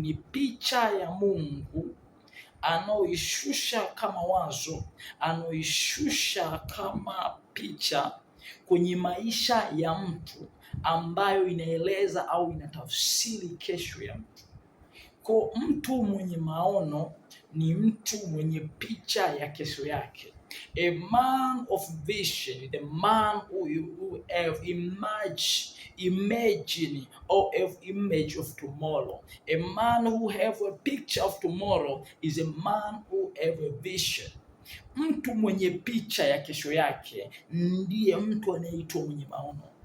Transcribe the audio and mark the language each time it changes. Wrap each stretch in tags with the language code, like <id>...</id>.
<sw>Ni picha ya Mungu anaoishusha kama wazo, anaoishusha kama picha kwenye maisha ya mtu, ambayo inaeleza au inatafsiri kesho ya mtu. Kwa mtu mwenye maono ni mtu mwenye picha ya kesho yake.</sw> <en>A man of vision, the man who have imagine or have image of tomorrow. A man who have a picture of tomorrow is a man who have a vision.</en> <sw>Mtu mwenye picha ya kesho yake ndiye mtu anayeitwa mwenye maono.</sw>